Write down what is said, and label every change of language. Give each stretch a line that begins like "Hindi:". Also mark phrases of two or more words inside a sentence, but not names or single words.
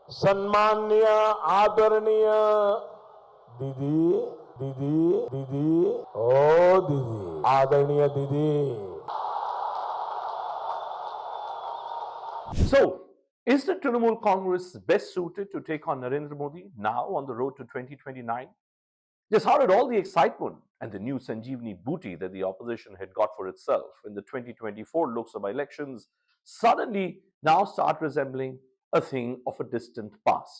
Hindi: सम्मान्य आदरणीय दीदी दीदी दीदी ओ दीदी आदरणीय दीदी.
English: So, is the Trinamool Congress best suited to take on Narendra Modi now on the road to 2029? Just how did all the excitement and the new Sanjeevani booty that the opposition had got for itself in the 2024 Lok Sabha elections suddenly now start resembling a thing of a distant past?